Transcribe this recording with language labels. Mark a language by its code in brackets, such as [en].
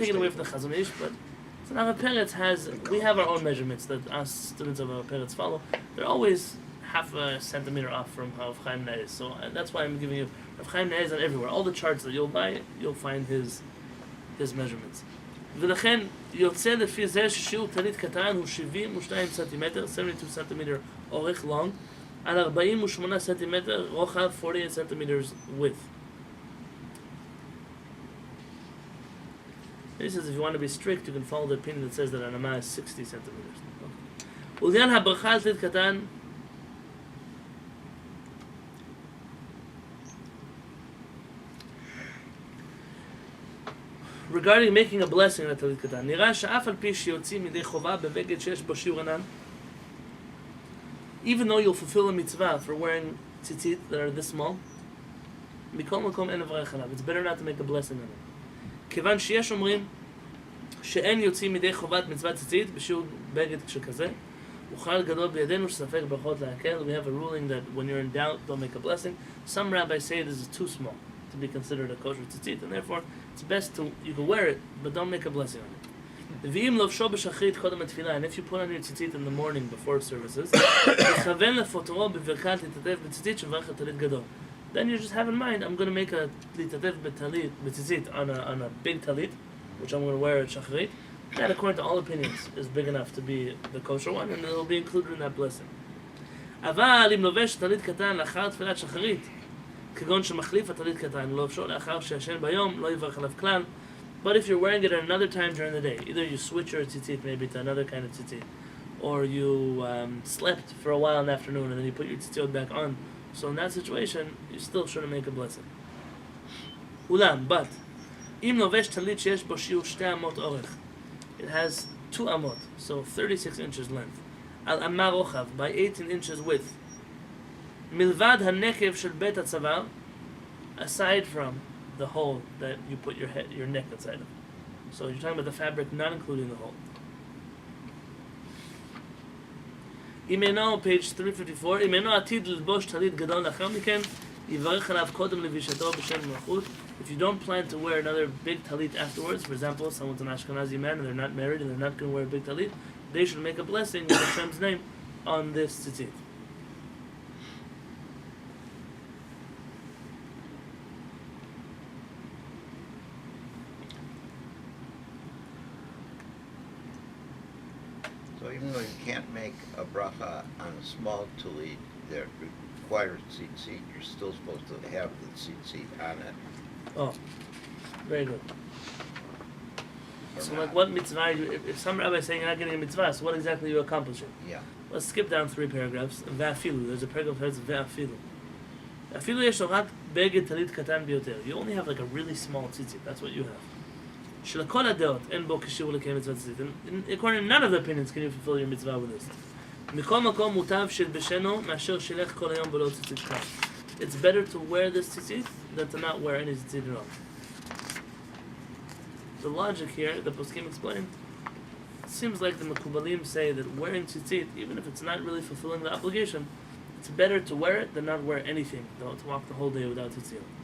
[en] taking away from table. the Chazon Ish, but so now Peretz has, we have our own measurements that us students of Peretz follow. They're always half a centimeter off from how Rav Chaim Naeh is. So that's why I'm giving you, Rav Chaim Naeh is on everywhere. All the charts that you'll buy, you'll find his measurements. [he] ולכן יוצא לפי זה ששיעור טלית קטן הוא 72 סנטימטר, 72 סנטימטר אורך long, על 48 סנטימטר רוחב, [en] 48 centimeters width. He says if you want to be strict, you can follow the opinion that says that an amah is 60 centimeters. [he] ולעניין הברכה על טלית קטן, [en] regarding making a blessing on a talit katan, [he] נראה שאף על פי שיוצאים מידי חובה בבגד שיש בו שיעור ענן, [en] even though you'll fulfill a mitzvah for wearing tzitzit that are this small, [he] מכל מקום אין לברך עליו. [en] It's better not to make a blessing on it. [he] כיוון שיש אומרים שאין יוצאים מידי חובת מצוות ציצית בשיעור בגד שכזה, וכלל גדול בידינו שספק ברכות להקל. [en] We have a ruling that when you're in doubt, don't make a blessing. Some rabbis say this is too small to be considered a kosher tzitzit, and therefore it's best to, you can wear it, but don't make a blessing on it. [he] ואם לבשו בשחרית קודם התפילה, [en] and if you put on your tzitzit in the morning before services, [he] לכוון לפוטרו בברכת להתעטף בציצית שברך הטלית גדול. [en] Then you just have in mind, I'm going to make a להתעטף בציצית on a big talit, which I'm going to wear at shacharit. That, according to all opinions, is big enough to be the kosher one, and it will be included in that blessing. [he] אבל אם לובש טלית קטן לאחר תפילת שחרית, כגון שמחליף הטלית קטן, לבשו לאחר שישן ביום, לא יברך עליו כלל. [en] But if you're wearing it at another time during the day, either you switch your tzitzit maybe to another kind of tzitzit, or you slept for a while in the afternoon and then you put your tzitzit back on, so in that situation, you still shouldn't make a blessing. אולם, but, [he] אם לובש טלית שיש בו שיעור 2 אמות אורך, [en] it has 2 amot, so 36 inches length, [he] על אמה רוחב, [en] by 18 inches width, [he] מלבד הנקב של בית הצוואר, [en] aside from the hole that you put your neck inside of. So you're talking about the fabric not including the hole. [he] אם אינו, page 354, אם אינו עתיד ללבוש טלית גדול לאחר מכן, יברך עליו קודם לבישתו בשם מלכות. [en] If you don't plan to wear another big talit afterwards, for example, someone's an Ashkenazi man and they're not married and they're not going to wear a big talit, they should make a blessing with Hashem's name on this tzitzit. So even though you can't make a bracha on a small talit that requires tzitzit, you're still supposed to have the tzitzit on it. Oh, very good. or So not. like what mitzvah, if some rabbi is saying you're not getting a mitzvah, so what exactly are you accomplishing? Yeah. Let's skip down 3 paragraphs. Ve'afilu, there's a paragraph that says ve'afilu. [he] Afilu yesh לו רק בגד טלית קטן ביותר. [en] You only have like a really small tzitzit, that's what you have. [he] שלכל הדעות אין בו כשיעור לקיים מצוות ציצית. [en] And according to none of the opinions can you fulfill your mitzvah with this. [he] מכל מקום מוטב שלבשנו מאשר שילך כל היום בלא ציצית כף. [en] It's better to wear this tzitzit than to not wear any tzitzit at all. The logic here, the poskim explained, it seems like the Mekubalim say that wearing tzitzit, even if it's not really fulfilling the obligation, it's better to wear it than not wear anything, though, to walk the whole day without tzitzit.